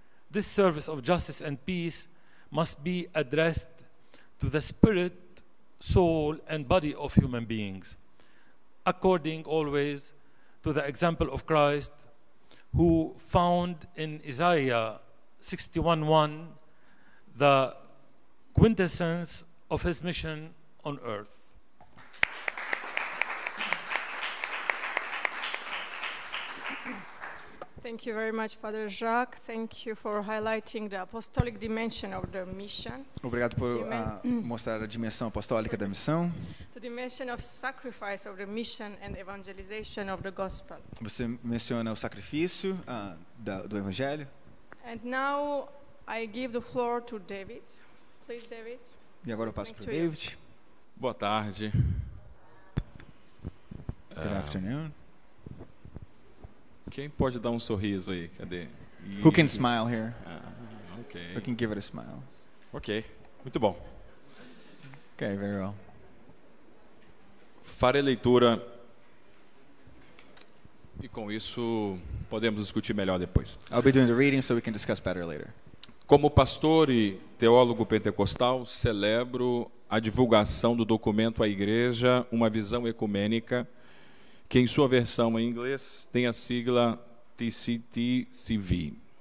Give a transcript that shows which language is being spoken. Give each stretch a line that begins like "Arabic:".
English: This service of justice and peace must be addressed to the spirit, soul, and body of human beings, according always to the example of Christ, who found in Isaiah 61:1 the quintessence of his mission on earth. Thank you very much, Father Jacques. Thank you for highlighting the apostolic dimension of the mission.
Portuguese: Obrigado por mostrar a dimensão apostólica da missão.
English: The dimension of sacrifice of the mission and evangelization of the gospel.
Portuguese: Você menciona o sacrifício do evangelho.
English: And now I give the floor to David. Please, David.
Portuguese: E agora eu passo para o David. Boa tarde.
English: Good afternoon.
Portuguese: Quem pode dar um sorriso aí? Cadê?
English: Who can smile here? Okay. Who can give it a smile?
Portuguese: Ok, muito bom.
English: Okay, very well.
Portuguese: Farei leitura e com isso podemos discutir melhor depois.
English: I'll be doing the reading so we can discuss better later.
Portuguese: Como pastor e teólogo pentecostal, celebro a divulgação do documento à Igreja, uma visão ecumênica, que em sua versão em inglês tem a sigla TCT-CV.